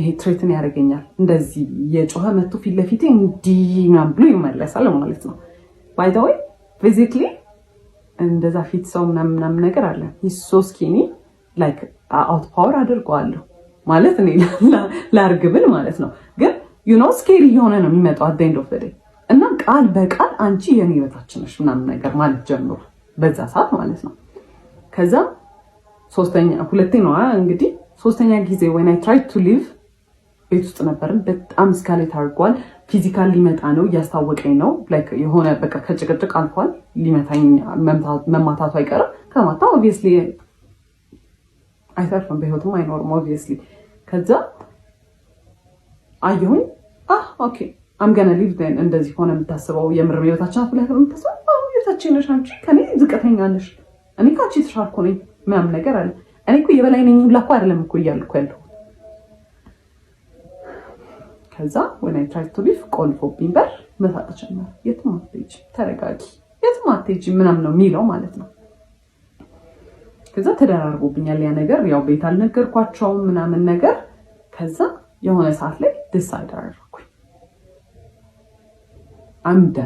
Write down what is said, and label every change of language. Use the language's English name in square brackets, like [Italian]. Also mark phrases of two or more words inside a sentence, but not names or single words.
[Amharic] ትሬትን ያደርገኛል። እንደዚህ የጮኸ መጥቶ ፊት ለፊቴ እንዲህ ምናምን ብሎ ይመለሳል ማለት ነው። [English] by the way physically [Amharic] እንደዛ ፊት ሰው ምናምን ነገር አለ [English] so skinny like out power [Amharic] አድርገዋለሁ ማለት እኔ ላርግብል ማለት ነው። ግን [English] you know scary [Amharic] የሆነ ነው የሚመጣው [English] at the end of the day [Amharic] እና ቃል በቃል አንቺ የኔ በታች ነሽ ምናምን ነገር ማለት ጀምሮ በዛ ሰዓት ማለት ነው። ከዛ ሶስተኛ ጊዜ [English] when I tried to leave [Amharic] ቤት ውስጥ ነበርን። በጣም ስካሌት አድርጓል። ፊዚካል ሊመጣ ነው እያስታወቀኝ ነው። ላይክ የሆነ በቃ ከጭቅጭቅ አልፏል። ሊመታኝ መማታቱ አይቀርም። ከማታ obviously አይተርፍም፣ በህይወትም አይኖርም obviously። ከዛ አየሁኝ [English] okay I'm gonna leave then [Amharic] እንደዚህ ሆነ የምታስበው የምር ህይወታችን አፍላህ የምታስበው ህይወታችን ነሽ አንቺ ከኔ ዝቅተኛ ነሽ እኔ ካንቺ ተሻልኩ ነኝ ምናምን ነገር አለ። እኔ እኮ የበላይ ነኝ ሁላ እኮ አይደለም እኮ እያልኩ ያለው። ከዛ [English] when I tried to leave [Amharic] ቆልፎብኝ በር መሳቅ ጀመረ። የትም አትሄጂም፣ ተረጋጊ፣ የትም አትሄጂም ምናምን ነው የሚለው ማለት ነው። ከዛ ተደራርቦብኛል ያ ነገር። ያው ቤት አልነገርኳቸውም ምናምን ነገር። ከዛ የሆነ ሰዓት ላይ ዲሳይድ አደረኩኝ አምዳል